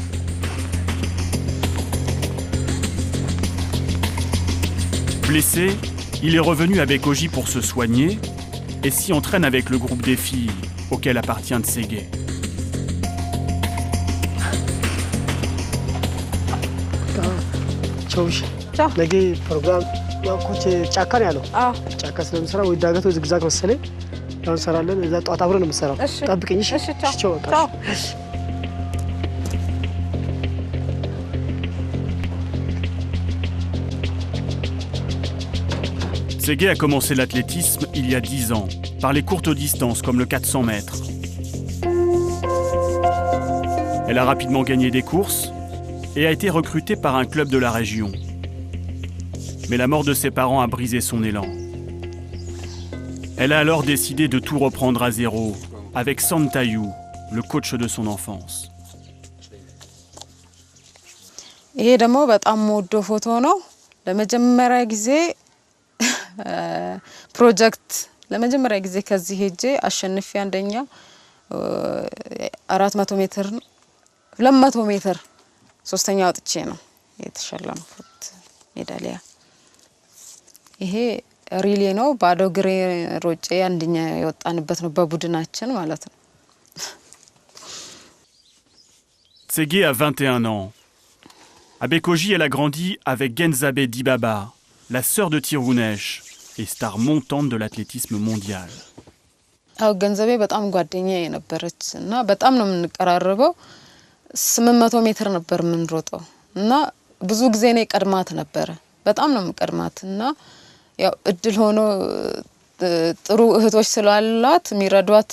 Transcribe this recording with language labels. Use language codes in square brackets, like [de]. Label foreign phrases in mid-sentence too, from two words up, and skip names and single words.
[fr] Blessé, il est revenu à Bekoji pour se soigner et s'y entraîne avec le groupe des filles auquel appartient Tsege. [am] Ciao. Lagi program ያው ኮች ጫካ ነው ያለው ጫካ ስለምሰራ ወይ ዳገት ወይ ዝግዛግ መሰለኝ ያው እንሰራለን እዛ ጧት አብረን ነው የምንሰራው ጠብቀኝ እሺ ቻው [fr] Tsege a commencé l'athlétisme il y a 10 ans, par les courtes distances comme le 400 mètres. Elle a rapidement gagné des courses et a été recrutée par un club de la région. Mais la mort de ses parents a brisé son élan. Elle a alors décidé de tout reprendre à zéro, avec Santayou, le coach de son enfance. [am] ይሄ ደግሞ በጣም ወዶ ፎቶ ነው ለመጀመሪያ ጊዜ ፕሮጀክት ለመጀመሪያ ጊዜ ከዚህ ሄጄ አሸንፌ አንደኛ 400 ሜትር 200 ሜትር ሶስተኛ ወጥቼ ነው የተሸለምኩት ሜዳሊያ። ይሄ ሪሌ ነው ባዶ ግሬ ሮጬ አንደኛ የወጣንበት ነው በቡድናችን ማለት ነው። [fr] Tsege a 21 ans. À Bekoji, elle a grandi avec Genzabe Dibaba, la sœur de Tirounesh et star montante de l'athlétisme mondial. [am] አው ገንዘቤ በጣም ጓደኛዬ ነበረች እና በጣም ነው የምንቀራረበው 800 ሜትር ነበር የምንሮጠው እና ብዙ ጊዜ ነው ቀድማት ነበር በጣም ነው የምቀድማት እና ያው እድል ሆኖ ጥሩ እህቶች ስላላት ሚረዷት